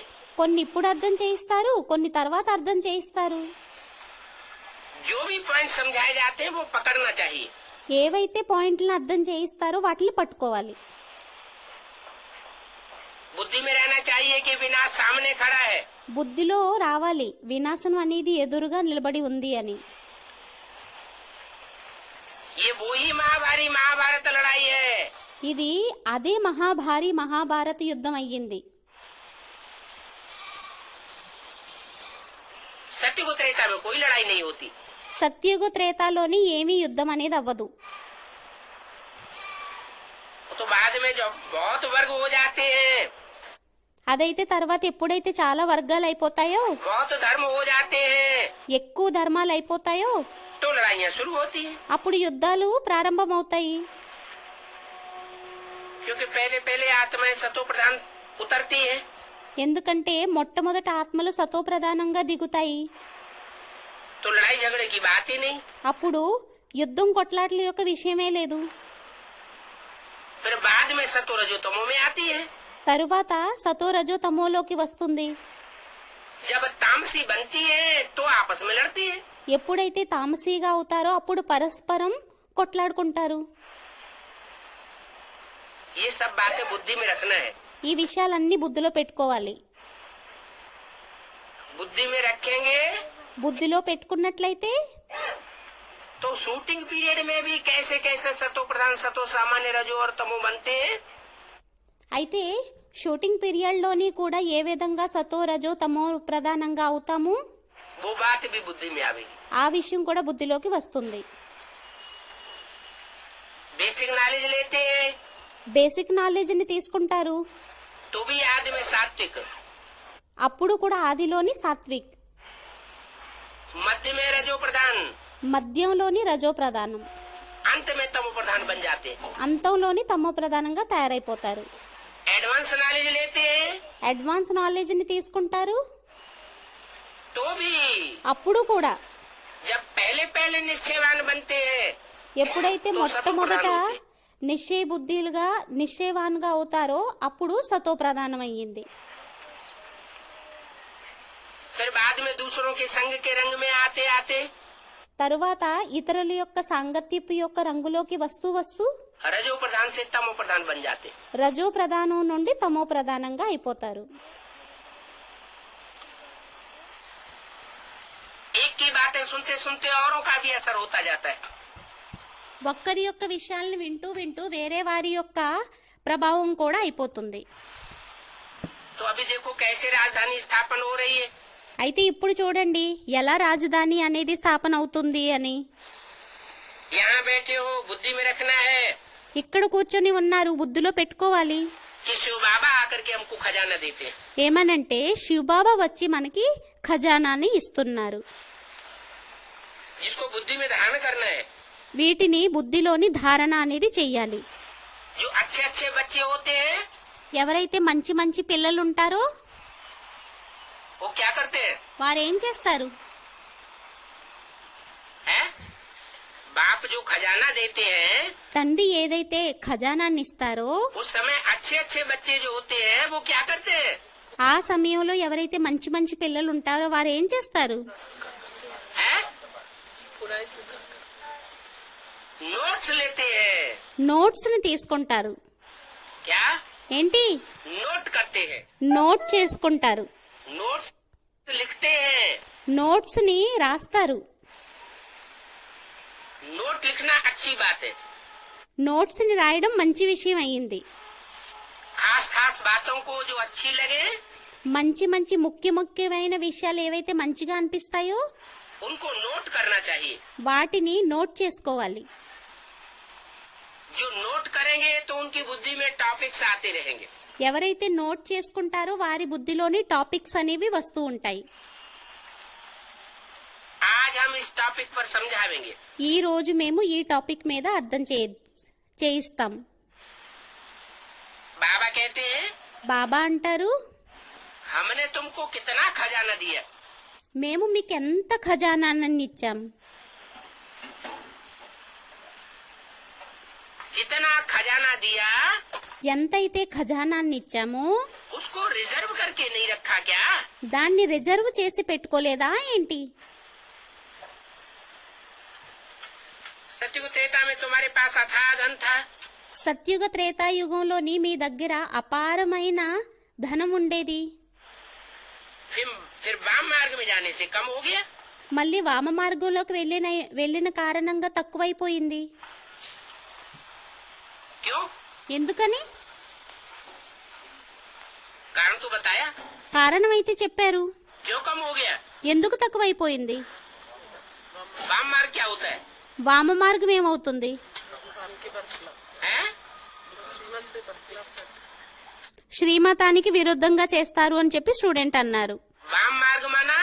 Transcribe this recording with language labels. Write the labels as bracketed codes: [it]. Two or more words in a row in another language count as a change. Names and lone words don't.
[te] కొన్ని ఇప్పుడు అర్థం చేయిస్తారు, కొన్ని తర్వాత అర్థం చేయిస్తారు. [hi] जो भी पॉइंट समझाए जाते हैं वो पकड़ना चाहिए। [te] ఏవైతే పాయింట్లను అర్థం చేయిస్తారో వాటిని పట్టుకోవాలి. [hi] बुद्धि में रहना चाहिए कि विनाश सामने खड़ा है। [te] బుద్ధిలో రావాలి వినాశనం అనేది ఎదురుగా నిలబడి ఉంది అని. [hi] ये वो ही महाभारी महाभारत लड़ाई है। [te] ఇది అదే మహాభారీ మహాభారత యుద్ధం అయ్యింది. [hi] सत्युग त्रेता में कोई लड़ाई नहीं होती। [te] సత్యుగ త్రేతాలోని ఏమీ యుద్ధం అనేది అవ్వదు. [hi] तो बाद में जब बहुत वर्ग हो जाते हैं, [te] అదైతే తర్వాత ఎప్పుడైతే చాలా వర్గాలు అయిపోతాయో, [hi] बहुत धर्म हो जाते हैं, [te] ఎక్కువ ధర్మాలు అయిపోతాయో [hi] तो लड़ाइयाँ शुरू होती हैं। [te] అప్పుడు యుద్ధాలు ప్రారంభమవుతాయి. [hi] क्योंकि पहले पहले आत्माएं सतो प्रधान उतरती है। [te] ఎందుకంటే మొట్టమొదట ఆత్మలు సతో ప్రధానంగా దిగుతాయి. [hi] तो लड़ाई झगड़े की बात ही नहीं। [te] అప్పుడు యుద్ధం కొట్లాటల యొక్క విషయమే లేదు. [hi] फिर बाद में सतो रजो तमो में आती है। [te] తరువాత సతో రజో తమోలోకి వస్తుంది. [hi] जब तामसी बनती है तो आपस में लड़ती है। [te] ఎప్పుడైతే తామసీగా అవుతారో అప్పుడు పరస్పరం కొట్లాడుకుంటారు. [hi] ये सब बातें बुद्धि में रखना है। [te] ఈ విషయాలన్నీ బుద్ధిలో పెట్టుకోవాలి. [hi] बुद्धि में रखेंगे [te] బుద్ధిలో పెట్టుకున్నట్లయితే [hi] तो [en] shooting period [hi] में भी कैसे कैसे सतो प्रधान सतो सामान्य रजो और तमो बनते हैं, [te] అయితే [en] shooting period [te] లోని కూడా ఏ విధంగా సతో రజో తమో ప్రధానంగా అవుతాము [hi] वो बात भी बुद्धि में आवेगी। [te] ఆ విషయం కూడా బుద్ధిలోకి వస్తుంది. [en] basic knowledge [hi] लेते हैं [en] basic knowledge [te] ని తీసుకుంటారు, [hi] तो भी आदि में सात्विक, [te] అప్పుడు కూడా ఆదిలోని సాత్విక్, [hi] मध्य में रजो प्रधान, [te] మధ్యంలోని రజో ప్రధానం, [hi] अंत में तमो प्रधान बन जाते हैं। [te] అంతంలోని తమో ప్రధానంగా తయారైపోతారు. [en] advance knowledge [hi] लेते हैं [en] advance knowledge [te] ని తీసుకుంటారు, [hi] तो भी [te] అప్పుడు కూడా [hi] जब पहले पहले निश्चयवान बनते हैं [te] ఎప్పుడైతే మొట్టమొదట నిశ్చయ బుద్ధిలుగా నిశ్చయవాన్గా అవుతారో అప్పుడు సతో ప్రధానం అయ్యింది. [hi] फिर बाद में दूसरों के संग के रंग में आते आते [te] తరువాత ఇతరుల యొక్క సాంగత్యపు యొక్క రంగులోకి వస్తూ వస్తూ [hi] रजो प्रधान से तमो प्रधान बन जाते। [te] రజో ప్రధానం నుండి తమో ప్రధానంగా అయిపోతారు. [hi] एक की बातें सुनते सुनते औरों का भी असर होता जाता है। [te] ఒక్కరి యొక్క విషయాలను వింటూ వింటూ వేరే వారి యొక్క ప్రభావం కూడా అయిపోతుంది. [hi] तो अभी देखो कैसे राजधानी स्थापन हो रही है। [te] అయితే ఇప్పుడు చూడండి ఎలా రాజధాని అనేది స్థాపన అవుతుంది అని. [hi] यहाँ बैठे हो बुद्धि में रखना है [te] ఇక్కడ కూర్చొని ఉన్నారు, బుద్ధిలో పెట్టుకోవాలి. [hi] कि शिव बाबा आकर के हमको खजाना देते हैं। [te] ఏమనంటే శివబాబా వచ్చి మనకి ఖజానాని ఇస్తున్నారు. [hi] जिसको बुद्धि में धारण करना है, [te] వీటిని బుద్ధిలోని ధారణ అనేది చెయ్యాలి. [hi] जो अच्छे अच्छे बच्चे होते हैं [te] ఎవరైతే మంచి మంచి పిల్లలు ఉంటారో [hi] वो क्या करते हैं [te] వారేం చేస్తారు, [hi] हैं? बाप जो खजाना देते हैं [te] తండ్రి ఏదైతే ఖజానాన్ని ఇస్తారో [hi] उस समय अच्छे अच्छे बच्चे जो होते हैं वो क्या करते हैं, [te] ఆ సమయంలో ఎవరైతే మంచి మంచి పిల్లలు ఉంటారో వారు ఏం చేస్తారు, [hi] हैं? बुराई स्वीकार कर नोट्स लेते हैं। [te] నోట్స్ ని తీసుకుంటారు. [hi] क्या [te] ఏంటి, [hi] नोट करते हैं, [te] నోట్ చేసుకుంటారు, [hi] नोट्स लिखते हैं। [te] నోట్స్ ని రాస్తారు. [hi] नोट लिखना अच्छी बात है। [te] నోట్స్ ని రాయడం మంచి విషయం అయ్యింది. [hi] खास खास बातों को जो अच्छी लगे [te] మంచి మంచి ముఖ్యమైన విషయాలు ఏవైతే మంచిగా అనిపిస్తాయో [hi] उनको नोट करना चाहिए। [te] వాటిని నోట్ చేసుకోవాలి. [hi] जो नोट करेंगे तो उनकी बुद्धि में टॉपिक्स आते रहेंगे। [te] ఎవరైతే నోట్ చేసుకుంటారో వారి బుద్ధిలోని టాపిక్స్ అనేవి వస్తూ ఉంటాయి. [hi] आज हम इस टॉपिक पर समझावेंगे। [te] ఈ రోజు మేము ఈ టాపిక్ మీద అర్థం చేయిస్తాం. [hi] बाबा कहते हैं [te] బాబా అంటారు, [hi] हमने तुमको कितना खजाना दिया, [te] మేము మీకెంత ఖజానాన్ని ఇచ్చాం. [hi] जितना खजाना दिया [te] ఎంతైతే ఖజానాన్ని ఇచ్చామో [hi] उसको रिजर्व करके नहीं रखा क्या? [te] దాన్ని రిజర్వ్ చేసి పెట్టుకోలేదా ఏంటి? [hi] सत्युग त्रेता में तुम्हारे पास अथाह धन था, [te] సత్యుగ త్రేతాయుగంలోని మీ దగ్గర అపారమైన ధనం ఉండేది. [hi] फिर वाम मार्ग में जाने से कम हो गया. [te] మళ్ళీ వామ మార్గంలోకి వెళ్ళిన కారణంగా తక్కువైపోయింది. [hi] क्यों? [te] ఎందుకని? [hi] कारण तो बताया. [te] కారణం అయితే చెప్పారు. [hi] क्यों कम हो गया? [te] ఎందుకు తక్కువైపోయింది? [hi] वाम मार्ग क्या होता है? [te] వామ మార్గం ఏమవుతుంది? [hi] भगवान के बरखिलाफ हैं? श्रीमत से बरखिलाफ करते [te] శ్రీమతానికి విరుద్ధంగా చేస్తారు అని చెప్పి స్టూడెంట్ అన్నారు. [hi] वाम मार्ग माना